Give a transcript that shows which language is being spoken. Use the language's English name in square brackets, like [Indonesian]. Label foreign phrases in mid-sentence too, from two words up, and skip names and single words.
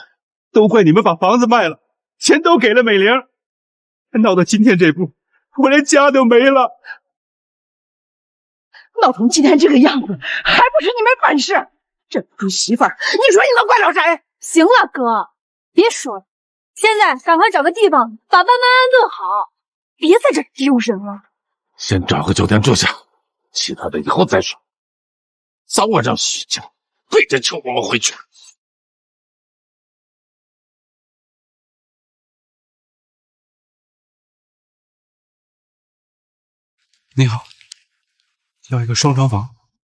[Chinese] 都怪你們把房子賣了，錢都給了美玲，鬧到今天這步，我連家都沒了。鬧成今天這個樣子，還不是你沒本事？這豬媳婦兒，你說你能怪了誰？行了，哥，別說了，現在趕快找個地方把爸媽安頓好，別在這丟人了。先找個酒店住下，其他的以後再說。早晚讓徐家背着请我们回去。你好，要一个双床房。